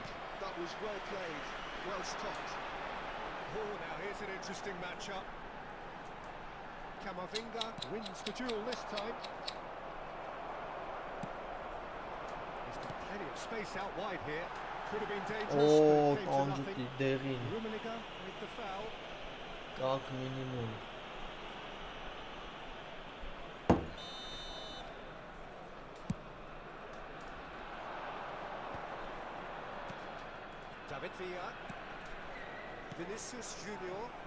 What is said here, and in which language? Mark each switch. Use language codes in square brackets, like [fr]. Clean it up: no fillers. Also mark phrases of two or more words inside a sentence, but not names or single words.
[en] That was well played, well stopped. Oh, now here's an interesting matchup. Camavinga wins the duel this time. He's got Plenty of space out wide here. Could have been dangerous, Oh, but came to nothing. տանջուտի դեղին Rummenigge with the foul. [ru] как минимум [en] David Villa. Vinicius Junior.